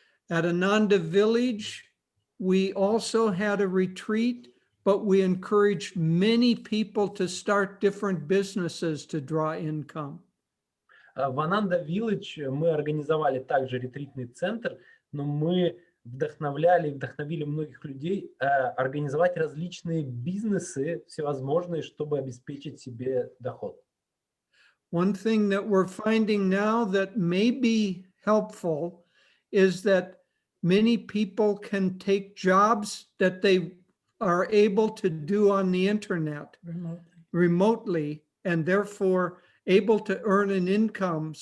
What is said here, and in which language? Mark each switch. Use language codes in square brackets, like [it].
[en] At Ananda Village, we also had a retreat, but we encouraged many people to start different businesses to draw income. [ru] В Ананда-Виллидж мы организовали также ретритный центр, но мы вдохновили многих людей организовать различные бизнесы всевозможные, чтобы обеспечить себе доход. [en] One thing that we're finding now that may be helpful is that many people can take jobs that they are able to do on the internet remotely, and therefore able to earn an income.